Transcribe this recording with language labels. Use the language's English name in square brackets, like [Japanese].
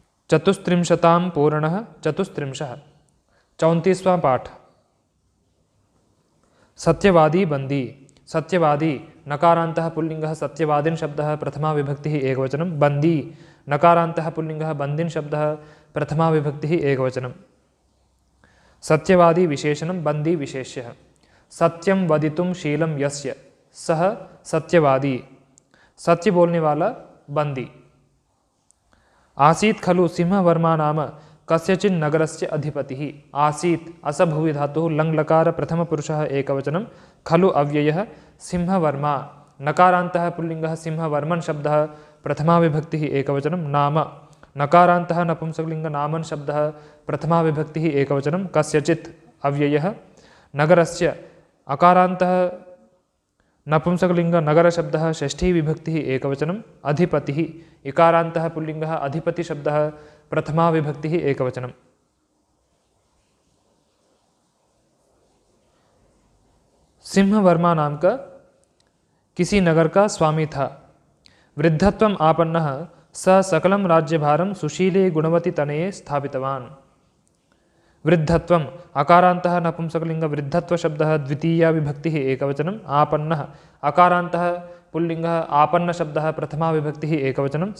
[Sanskrit] चतुस्त्रिंशतां पूर्णः चतुस्त्रिंशः। [Hindi] 34वां पाठ। [Sanskrit] सत्यवादी बंदी। सत्यवादी नकारान्तः पुल्लिङ्गः सत्यवादिन् शब्दः प्रथमा विभक्तिः एकवचनं। बंदी नकारान्तः पुल्लिङ्गः बन्दिन् शब्दः प्रथमा विभक्तिः एकवचनं। सत्यवादी विशेषणं बंदी विशेष्यः। सत्यं वदितुं शीलं यस्य सः सत्यवादी। [Hindi] सत्य बोलने वाला बंदी। [Sanskrit] आसीत् खलु सिंहवर्मा नाम कस्यचिन् नगरस्य अधिपतिः। आसीत् असभुवि धातुः लङ् लकार प्रथमपुरुषः एकवचनं। खलु अव्ययः सिंहवर्मा नकारान्तः पुल्लिङ्गः सिंहवर्मन् शब्दः प्रथमा विभक्तिः एकवचनं। नाम नकारान्तः नपुंसकलिङ्ग नामन् शब्दः प्रथमा विभक्तिः एकवचनं। कस्यचित् अव्ययः नगरस्य अकारान्तः नपुंसकलिङ्ग नगरशब्दः षष्ठी विभक्तिः एकवचनं। अधिपतिः इकारान्तः पुल्लिङ्गः अधिपतिशब्दः प्रथमा विभक्तिः एकवचनं। [Hindi] सिंहवर्मा नाम का किसी नगर का स्वामी था। [Sanskrit] वृद्धत्वम् आपन्नः स सकलं राज्यभारं सुशीले गुणवती तनये स्थापितवान्। वृद्धत्वम् अकारान्तः नपुंसकलिङ्ग वृद्धत्व शब्दः द्वितीया विभक्तिः एकवचनं। आपन्नः अकारान्तः पुल्लिङ्गः आपन्न शब्दः प्रथमा विभक्तिः एकवचनं।